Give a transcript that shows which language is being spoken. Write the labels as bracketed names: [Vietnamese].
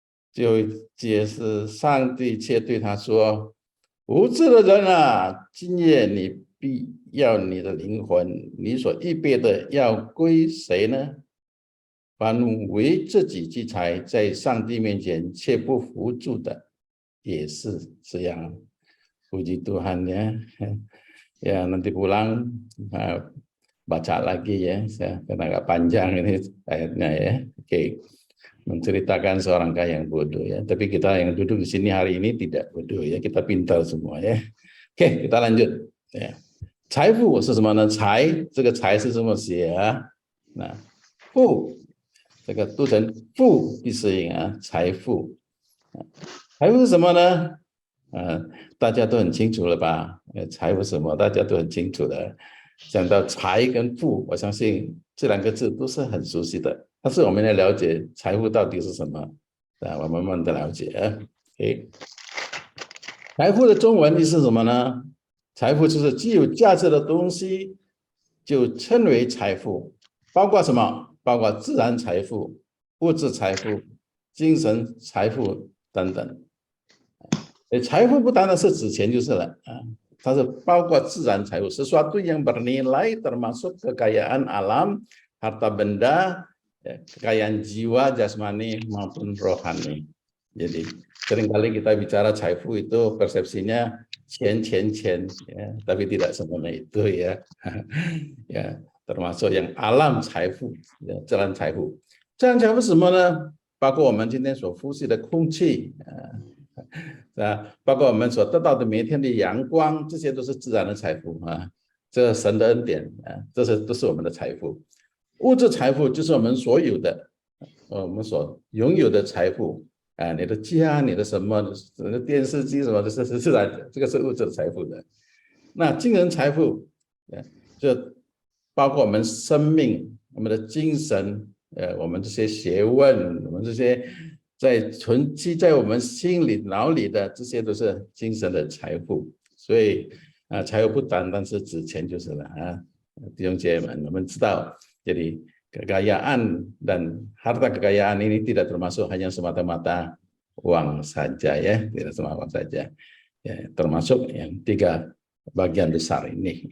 [Chinese] 就解释上帝却对他说：“无知的人啊，今夜你必要你的灵魂，你所预备的要归谁呢？凡为自己积财，在上帝面前却不扶助的，也是这样。” [Indonesian] Puji Tuhan ya. Ya nanti pulang baca lagi ya, karena agak panjang ini ayatnya ya. Oke, menceritakan seorang kaya yang bodoh ya. Tapi kita yang duduk di sini hari ini tidak bodoh ya, kita pintar semua ya. Oke, kita lanjut. Ya. [Chinese] 财富是什么呢？这个财是这么写啊？那富这个读成富闭舌音啊，财富。财富是什么呢？大家都很清楚了吧？财富什么大家都很清楚的。讲到财跟富，我相信这两个字都是很熟悉的。但是我们来了解财富到底是什么，我慢慢的了解。 OK， 财富的中文意思是什么呢？财富就是具有价值的东西，就称为财富，包括什么？包括自然财富、物质财富、精神财富等等。财富不单单是指钱就是了啊，它是包括自然财富， [Indonesian] sesuatu yang bernilai termasuk kekayaan alam, harta benda, kekayaan jiwa, jasmani maupun rohani. Jadi seringkali kita bicara 财富 itu persepsinya钱ya, tapi tidak semuanya itu ya. Ya, termasuk yang alam 财富，自然财富。 [Chinese] 自然财富是什么呢？包括我们今天所呼吸的空气包括我们所得到的每天的阳光，这些都是自然的财富啊，这神的恩典啊，这些都是我们的财富。物质财富就是我们所有的，我们所拥有的财富啊，你的家，你的什么，你的电视机什么的，是自然，这个是物质财富的。那精神财富，就包括我们生命、我们的精神，我们这些学问，我们这些存积在我们心里、脑里的，这些都是精神的财富。所以财富不单单是指钱就是了啊，弟兄姐妹们，我们知道， [Indonesian] jadi kekayaan dan harta kekayaan ini tidak termasuk hanya semata-mata uang saja ya, tidak semata uang saja. Ya, termasuk yang 3 bagian besar ini.